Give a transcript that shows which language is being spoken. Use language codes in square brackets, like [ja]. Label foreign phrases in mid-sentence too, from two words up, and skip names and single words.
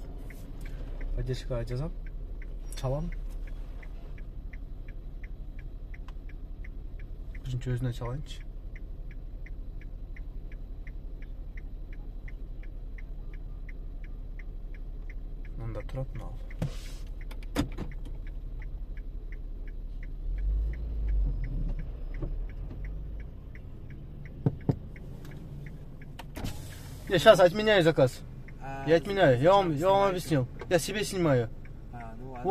[kk] Поддержкаға жазам, çalам. Бірінші өзіне çalайыншы. Мында тұрады мынау. [ru] Я сейчас отменяю заказ. Я отменяю. Я вам объяснил. Я себе снимаю. Ну ладно.